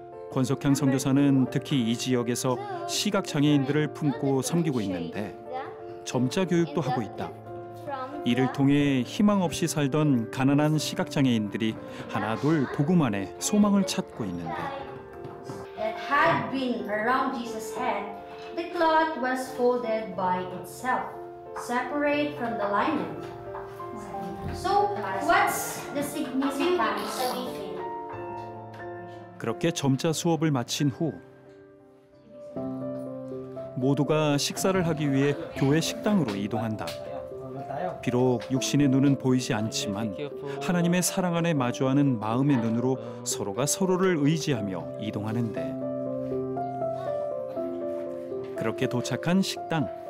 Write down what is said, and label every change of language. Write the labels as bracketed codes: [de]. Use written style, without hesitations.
[ko] 권석향 선교사는 특히 이 지역에서 시각장애인들을 품고 섬기고 있는데 점자 교육도 하고 있다. 이를 통해 희망 없이 살던 가난한 시각장애인들이 하나둘 복음 안에 소망을 찾고 있는데 [en] that had been around Jesus' head, the cloth was folded by itself, separate from the lining. So, what's the significance of it? [ko] 그렇게 점자 수업을 마친 후 모두가 식사를 하기 위해 교회 식당으로 이동한다. 비록 육신의 눈은 보이지 않지만 하나님의 사랑 안에 마주하는 마음의 눈으로 서로가 서로를 의지하며 이동하는데 그렇게 도착한 식당.